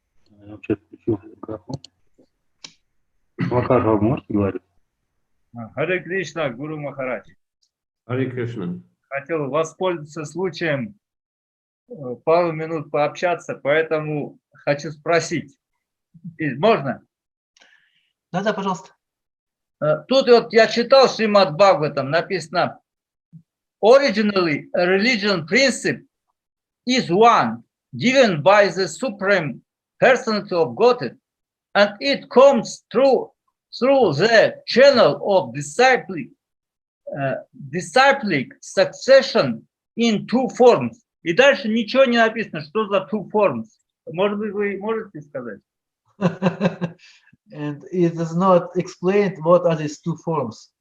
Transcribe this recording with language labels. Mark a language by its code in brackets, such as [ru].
[ru] Я вообще включил микрофон. Камакара, вы можете говорить? Харе Кришна, Гуру Махарадж. Харе Кришна. Хотел воспользоваться случаем пару минут пообщаться, поэтому хочу спросить. Можно? Да, пожалуйста. Тут вот я читал Шримад Бхагаватам, написано [en] Originally, a religion principle is one, given by the Supreme Personality of Godhead, and it comes through the channel of disciplic succession in two forms. [ru] И дальше ничего не написано, что за [en] two forms. [ru] Может быть, вы можете сказать? [en] And it does not explain what are these two forms.